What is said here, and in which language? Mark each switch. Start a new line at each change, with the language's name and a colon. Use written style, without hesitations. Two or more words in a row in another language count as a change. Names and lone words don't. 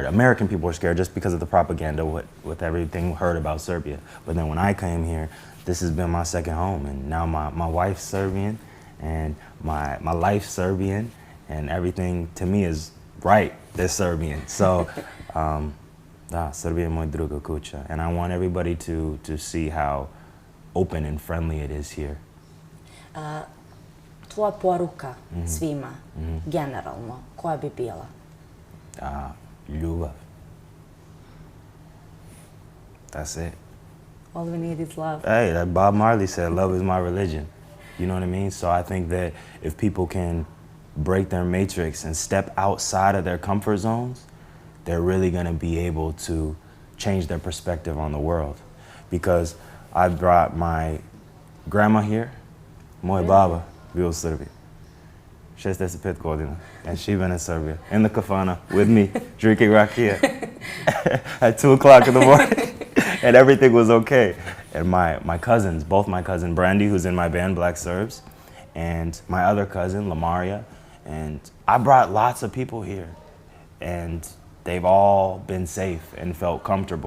English: American people were scared just because of the propaganda with everything heard about Serbia. But then when I came here, this has been my second home, and now my wife's Serbian, and my life's Serbian, and everything to me is right. They're Serbian. So, Serbia
Serbian: je moj druga kuća,
English: and I want everybody to see how open and friendly it is here.
Serbian: Tvoja poruka svima, generalno, koja bi bila? Ljubav.
English: That's it. All we need is love. Hey, like Bob Marley said, love is my religion. You know what I mean? So I think that if people can break their matrix and step outside of their comfort zones, they're really going to be able to change their perspective on the world. Because I brought my grandma here,
Serbian: moj baba bio u Srbiji, 65 godina,
English: and she been in Serbia, in the kafana with me, drinking rakia at 2 o'clock in the morning, and everything was okay. And my cousins, both my cousin Brandy, who's in my band Black Serbs, and my other cousin Lamaria, and I brought lots of people here, and they've all been safe and felt comfortable.